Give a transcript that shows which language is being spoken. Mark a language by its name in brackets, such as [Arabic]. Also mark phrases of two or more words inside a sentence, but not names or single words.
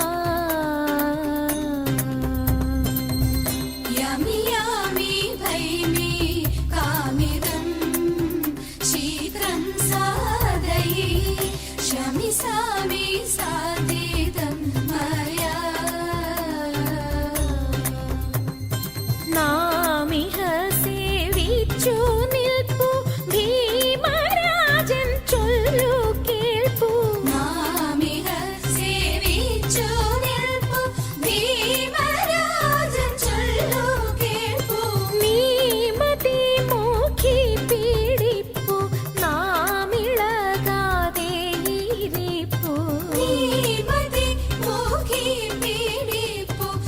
[Sanskrit] यामि यामि भैमि कामिदं शीघ्रं साधये श्यामि सामि साधितं मया [Malayalam] नामिह सेविച്ചു നിൽപ്പു ഭീമരാജൻ ചൊല്ലു കേൾപ്പു നാമിഹ സേവിച്ചു നിൽപ്പു ഭീമരാജൻ ചൊല്ലു കേൾപ്പു നീമതി മോഖി പീഡിപ്പു നാമിളകാതെ ഇരിപ്പു നീമതി മോഖി പീഡിപ്പു